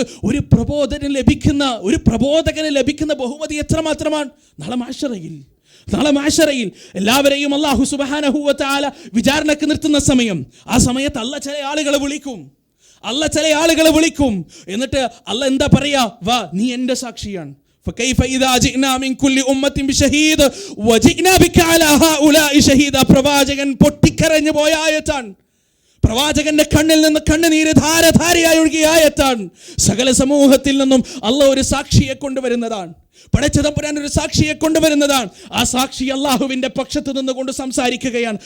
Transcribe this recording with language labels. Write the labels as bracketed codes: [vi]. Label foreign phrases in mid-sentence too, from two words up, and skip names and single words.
[ml] ഒരു പ്രബോധകന് ലഭിക്കുന്ന ബഹുമതി എത്രമാത്രമാണ്. നാളെ മാശറയിൽ എല്ലാവരെയും [ar] الله سبحانه وتعالى [ml] വിചാരണക്ക് നിർത്തുന്ന സമയം, ആ സമയത്ത് അല്ലാഹ് ചില ആളുകളെ വിളിക്കും. എന്നിട്ട് അല്ലാഹ് എന്താ പറയാ? വാ, നീ എൻ്റെ സാക്ഷിയാണ്. [ar] فكيف إذا جئنا من كل أمة بشهيد وجئنا بك على هؤلاء شهيدا. [ml] പ്രവാചകൻ പൊട്ടിക്കരഞ്ഞു പോയ ആയത്താണ്. പ്രവാചകന്റെ കണ്ണിൽ നിന്ന് കണ്ണുനീര് ധാരധാരയായി ഒഴുകിയ ആയത്താണ്. സകല സമൂഹത്തിൽ നിന്നും അല്ലാഹ് ഒരു സാക്ഷിയെ കൊണ്ടുവരുന്നതാണ്. പടച്ച തമ്പുരാൻ ഒരു സാക്ഷിയെ കൊണ്ടുവരുന്നതാണ്. ആ സാക്ഷി അള്ളാഹുവിന്റെ പക്ഷത്ത് നിന്നുകൊണ്ട് സംസാരിക്കുകയാണ്.